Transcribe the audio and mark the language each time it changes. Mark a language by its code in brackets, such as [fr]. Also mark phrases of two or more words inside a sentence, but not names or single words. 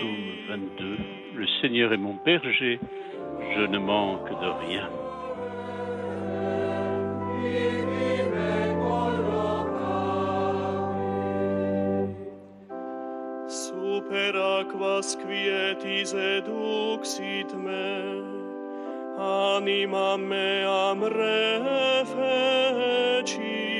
[fr] Psaume 22. Le Seigneur est mon berger, je ne manque de rien. [la] Super aquas quietis eduxit me, anima meam refecit.